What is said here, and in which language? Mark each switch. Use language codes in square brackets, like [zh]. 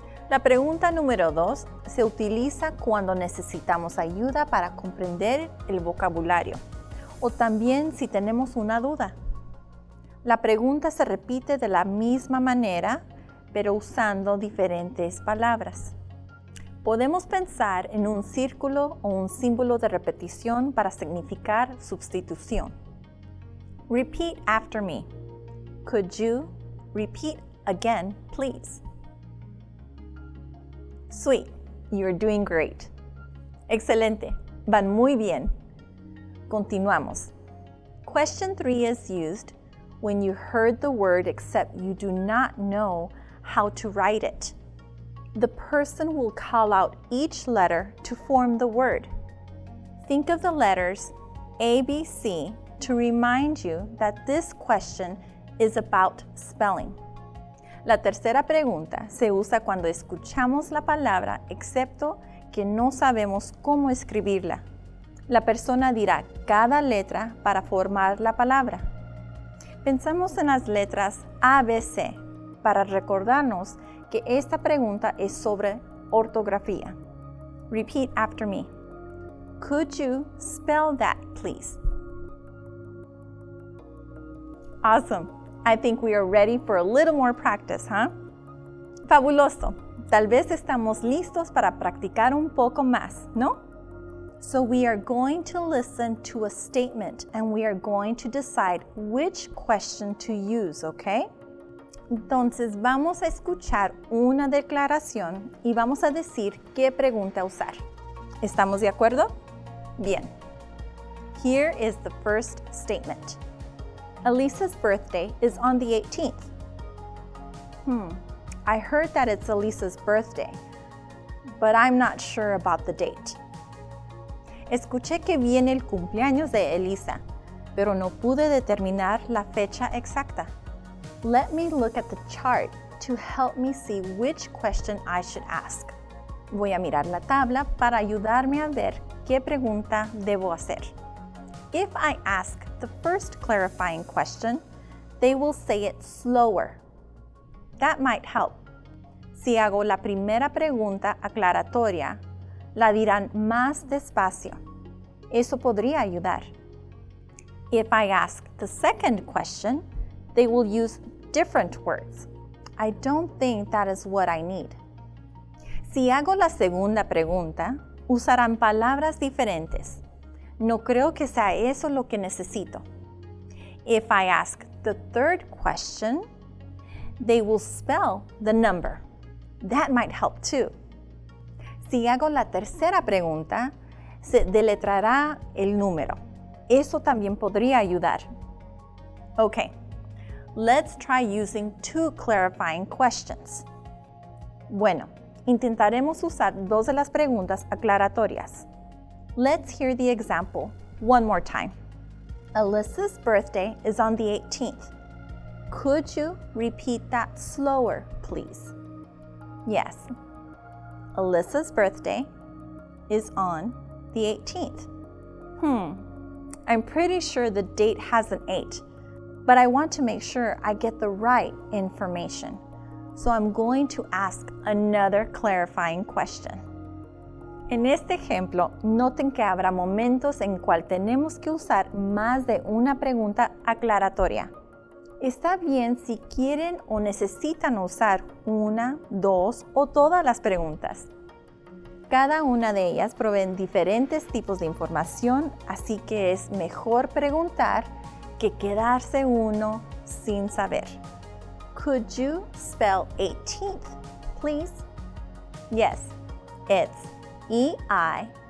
[es] La pregunta número 2 se utiliza cuando necesitamos ayuda para comprender el vocabulario o también si tenemos una duda. La pregunta se repite de la misma manera, pero usando diferentes palabras. Podemos pensar en un círculo o un símbolo de repetición para significar sustitución. [en] Repeat after me. Could you repeat again, please? Sweet, you're doing great. [es] Excelente, van muy bien. Continuamos. [en] Question 3 is used when you heard the word except you do not know how to write it. The person will call out each letter to form the word. Think of the letters A, B, C to remind you that this question is about spelling. [es] La tercera pregunta se usa cuando escuchamos la palabra excepto que no sabemos cómo escribirla. La persona dirá cada letra para formar la palabra. Pensamos en las letras A, B, C para recordarnos que esta pregunta es sobre ortografía. [en] Repeat after me. Could you spell that, please? Awesome. I think we are ready for a little more practice, huh? [es] Fabuloso. Tal vez estamos listos para practicar un poco más, ¿no? [en] So we are going to listen to a statement and we are going to decide which question to use, okay? [es] Entonces vamos a escuchar una declaración y vamos a decir qué pregunta usar. ¿Estamos de acuerdo? Bien. [en] Here is the first statement. Elisa's birthday is on the 18th. I heard that it's Elisa's birthday, but I'm not sure about the date. [es] Escuché que viene el cumpleaños de Elisa, pero no pude determinar la fecha exacta. [en] Let me look at the chart to help me see which question I should ask. [es] Voy a mirar la tabla para ayudarme a ver qué pregunta debo hacer. [en] If I ask the first clarifying question, they will say it slower. That might help. [es] Si hago la primera pregunta aclaratoria, la dirán más despacio. Eso podría ayudar. [en] If I ask the second question, they will use different words. I don't think that is what I need. [es] Si hago la segunda pregunta, usarán palabras diferentes. No creo que sea eso lo que necesito. [en] If I ask the third question, they will spell the number. That might help too. [es] Si hago la tercera pregunta, se deletreará el número. Eso también podría ayudar. [en] Okay, let's try using 2 clarifying questions. [es] Bueno, intentaremos usar 2 de las preguntas aclaratorias. [en] Let's hear the example one more time. Alyssa's birthday is on the 18th. Could you repeat that slower, please? Yes. Alyssa's birthday is on the 18th. I'm pretty sure the date has an 8, but I want to make sure I get the right information. So I'm going to ask another clarifying question. [es] En este ejemplo, noten que habrá momentos en cual tenemos que usar más de una pregunta aclaratoria. Está bien si quieren o necesitan usar 1, 2 o todas las preguntas. Cada una de ellas proveen diferentes tipos de información, así que es mejor preguntar que quedarse uno sin saber. [en] Could you spell 18th, please? Yes, it's E-I-G-H-T-E-E-N-T-H.